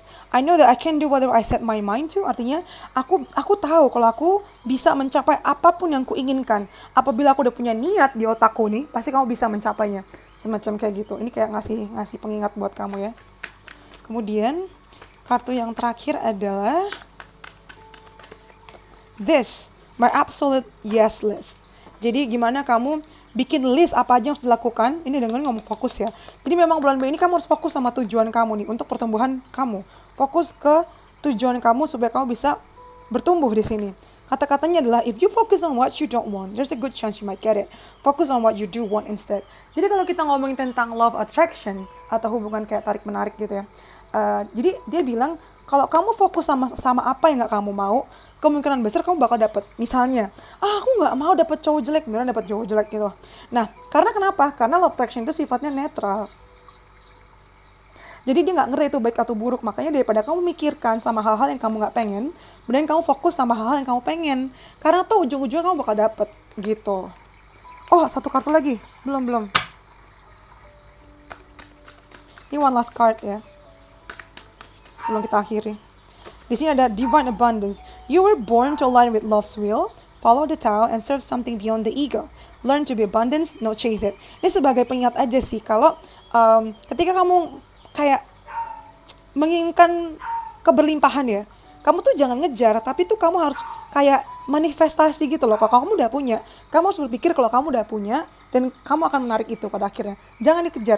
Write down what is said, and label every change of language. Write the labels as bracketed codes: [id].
[en] I know that I can do whatever I set my mind to. [id] Artinya aku tahu kalau aku bisa mencapai apapun yang kuinginkan. Apabila aku udah punya niat di otakku nih, pasti kamu bisa mencapainya. Semacam kayak gitu. Ini kayak ngasih pengingat buat kamu ya. Kemudian kartu yang terakhir adalah [en] this, my absolute yes list. [id] Jadi gimana kamu bikin list apa aja yang harus dilakukan. Ini dengan ngomong fokus ya. Jadi memang bulan Mei ini kamu harus fokus sama tujuan kamu nih untuk pertumbuhan kamu. Fokus ke tujuan kamu supaya kamu bisa bertumbuh di sini. Kata-katanya adalah [en] if you focus on what you don't want, there's a good chance you might get it. Focus on what you do want instead. [id] Jadi kalau kita ngomongin tentang love attraction atau hubungan kayak tarik menarik gitu ya. Jadi dia bilang kalau kamu fokus sama apa yang gak kamu mau, kemungkinan besar kamu bakal dapet. Misalnya, aku nggak mau dapet cowok jelek, beneran dapet cowok jelek gitu. Nah, karena kenapa? Karena love attraction itu sifatnya netral. Jadi dia nggak ngerti itu baik atau buruk. Makanya daripada kamu mikirkan sama hal-hal yang kamu nggak pengen, mending kamu fokus sama hal-hal yang kamu pengen. Karena tuh ujung-ujungnya kamu bakal dapet gitu. Oh, 1 kartu lagi. Belum. Ini [en] one last card [id] ya. Sebelum kita akhiri. Di sini ada divine abundance. [en] You were born to align with love's will, follow the Tao, and serve something beyond the ego. Learn to be abundance, not chase it. [id] Ini sebagai pengingat aja sih, kalau ketika kamu kayak menginginkan keberlimpahan ya, kamu tuh jangan ngejar, tapi tuh kamu harus kayak manifestasi gitu loh. Kalau kamu udah punya, kamu harus berpikir kalau kamu udah punya, dan kamu akan menarik itu pada akhirnya. Jangan dikejar.